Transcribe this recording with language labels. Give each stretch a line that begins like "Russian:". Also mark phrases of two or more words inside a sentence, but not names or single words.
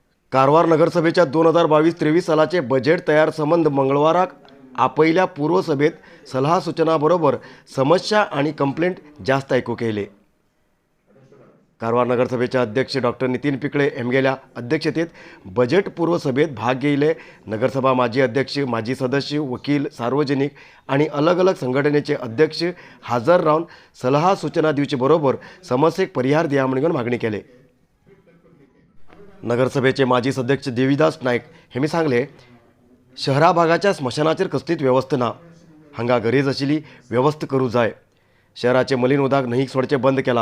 Konkani: कारवार नगरसभेच्या 2022-23 सालाचे बजेट तयार संबंध मंगळवाराक आपयल्या पूर्वसभेत सल्ला सूचनाबरोबर समस्या आणि कंप्लेंट जास्त ऐकूक येयले. कारवार नगरसभेचे अध्यक्ष डॉक्टर नितीन पिकळे हेमगेल्या अध्यक्षतेत बजेट पूर्व सभेत भाग घेयले. नगरसभा माजी अध्यक्ष, माजी सदस्य, वकील, सार्वजनिक आणि अलग अलग संघटनेचे अध्यक्ष हजर राहून सल्ला सूचना दिवचे बरोबर समस्येक परिहार दिया म्हणून मागणी केली. नगरसभेचे माजी सदस्य देवीदास नाईक हेमी सांगले, शहरा भागाच्या स्मशानाचेर कसलीच व्यवस्था ना. हांगा गरज आशिल्ली व्यवस्था करूं जाय. शहराचे मलीन उदक न्हंयक सोडचे बंद केला.